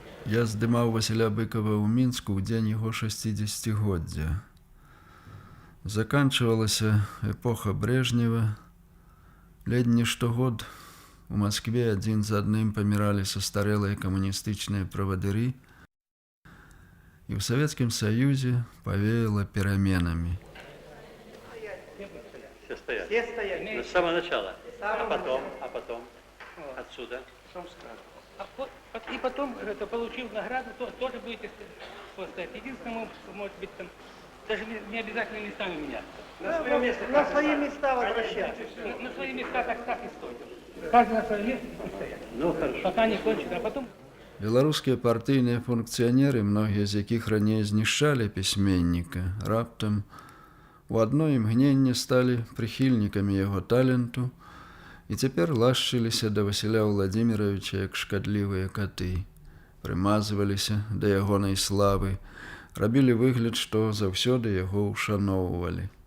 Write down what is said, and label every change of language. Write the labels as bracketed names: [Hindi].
[Belarusian] Я здымаў Васіля Быкова ў Мінску ў дзень яго 60-годдзя. Заканчивалася эпоха Брежнева. Ледь не штогод у Москве адзін за адным паміралі састарэлыя камуністычныя правадыры. [Russian] И в Советском Союзе повеяло переменами. Все стоят. Все стоят. Ну, с самого начала. А потом отсюда. И потом, это, получив награду, тоже будете стоять. Единственное, может быть, там, даже не обязательно местами меняться. На свои места возвращаться. На свои места так и стоит. Каждый на свое место и стоять. Ну, хорошо. Пока не кончится, а потом... [Belarusian] Беларускія партыйныя функцыянеры, многія з якіх раней знішчалі пісьменніка, раптам у адно імгненне сталі прыхільнікамі яго таленту і цяпер лашчыліся да Васіля Владзіміровича як шкадлівыя каты, прымазваліся да ягонай славы, рабілі выгляд, што заўсёды яго ушаноўвалі.